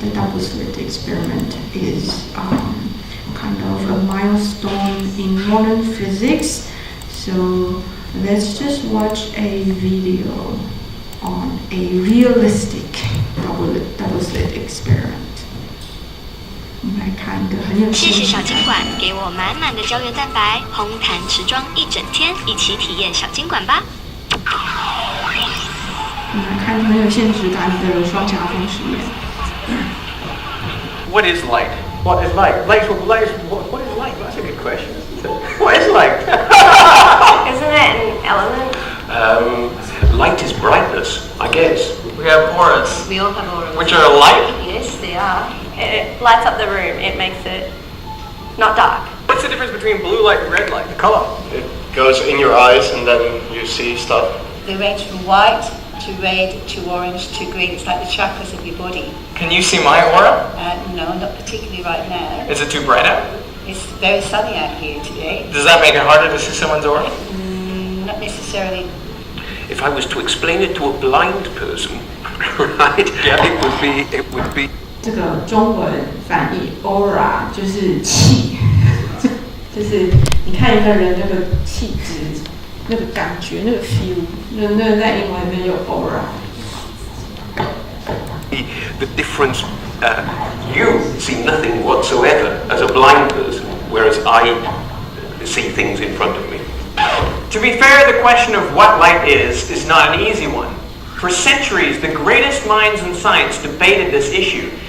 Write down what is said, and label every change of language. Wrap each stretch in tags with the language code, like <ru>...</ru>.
<en>The double slit experiment is kind of a milestone in modern physics. So let's just watch a video on a realistic double slit experiment.</en> <zh>我们来看一个很有谢谢小金管给我满满的胶原蛋白，红毯持妆一整天，一起体验小金管吧。我们来看很有现实感的双颊峰实验。</zh> <en>What is light? What is light? What is light? That's a good question. What is light? Isn't it an element? Light is brightness, I guess. We have auras, We all have auras. which are light. Yes, they are. It lights up the room. It makes it not dark. What's the difference between blue light and red light? The color. It goes in your eyes and then you see stuff. They range from white to red to orange to green. It's like the chakras of your body. Can you see my aura? No, not particularly right now. Is it too bright out? It's very sunny out here today. Does that make it harder to see someone's aura? Not necessarily. If I was to explain it to a blind person, right? Yeah. It would be.</en> <zh>这个中文翻译 aura 就是气，就是你看一个人那个气质、那个感觉、那个 feel， 那在英文里面有 aura。</zh> <en>The difference, you see nothing whatsoever as a blind person, whereas I see things in front of me. To be fair, the question of what light is not an easy one. For centuries, the greatest minds in science debated this issue.</en>